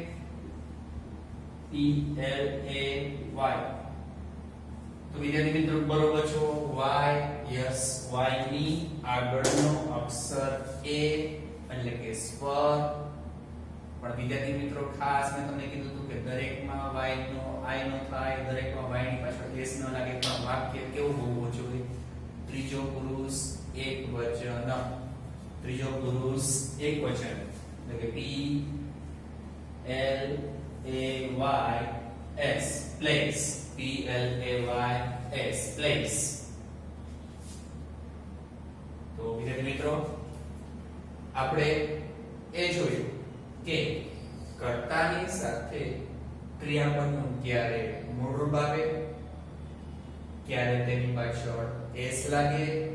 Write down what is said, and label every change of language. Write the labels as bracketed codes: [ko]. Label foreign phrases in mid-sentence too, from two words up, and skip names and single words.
[en] p l a y [gu] તો વિદ્યાર્થી મિત્રો બરોબર છો y યસ y ની આગળનો અક્ષર a એટલે કે સ્વર પણ વિદ્યાર્થી મિત્રો ખાસ મેં તમને કીધું હતું કે દરેકમાં y નો i નો થાય દરેકમાં y ની પાછળ s ન લાગે પણ વાક્ય કેવું હોવું જોઈએ ત્રીજો પુરુષ એક વચન એટલે કે [en] p l a y s place p l a y s place [gu] તો વિદ્યાર્થી મિત્રો આપણે એ જોયું કે કર્તાની સાથે ક્રિયાપદનું ક્યારે મૂળરૂપ આવે ક્યારે તેની પાછળ s લાગે